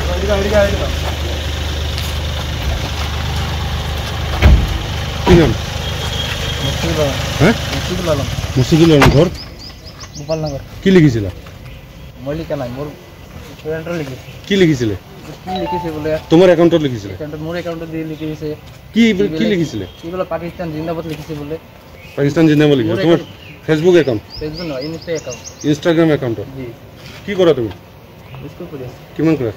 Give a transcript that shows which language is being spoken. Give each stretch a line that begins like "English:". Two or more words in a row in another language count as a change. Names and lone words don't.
Assamese: কি নাম? হ্যাঁ, মুশিদুল আলম। ঘর গোপালনগর। কি লিখিছিল? মই লিখা নাই, মোর ফ্রেন্ডর লিখিছে। কি লিখিছিলে? কি লিখিছে বলে তোমার অ্যাকাউন্টত লিখিছিলে? মোর অ্যাকাউন্টে দিয়ে লিখিছে। কি কি লিখিছিলে? কি বলে পাকিস্তান জিন্দাবাদ লিখিছে বলে। পাকিস্তান জিন্দাবাদ লিখিছে। তোমার
English: Facebook account?
Assamese: ফেসবুক নয়,
English: Insta account. Instagram account?
Assamese: জি। কি করো তুমি? স্কুল পড়ি আছি। কিমান ক্লাস?